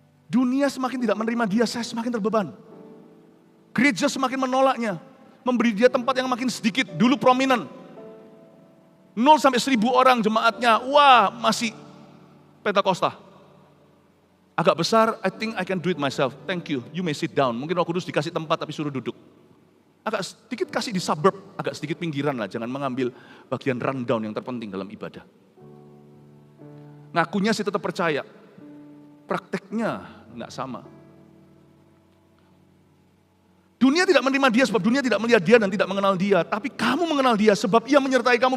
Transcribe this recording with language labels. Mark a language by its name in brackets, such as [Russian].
[Indonesian] Dunia semakin tidak menerima dia, saya semakin terbeban. Gereja semakin menolaknya. Memberi dia tempat yang makin sedikit. Dulu prominent. 0 sampai 1.000 orang jemaatnya. Wah, masih Pentakosta. Agak besar, [English] I think I can do it myself. Thank you, you may sit down. [Indonesian] Mungkin Roh Kudus dikasih tempat tapi suruh duduk. Agak sedikit kasih di suburb, agak sedikit pinggiran lah. Jangan mengambil bagian rundown yang terpenting dalam ibadah. Ngakunya sih tetap percaya. Prakteknya nggak sama. Dunia tidak menerima dia sebab dunia tidak melihat dia dan tidak mengenal dia. Tapi kamu mengenal dia sebab ia menyertai kamu.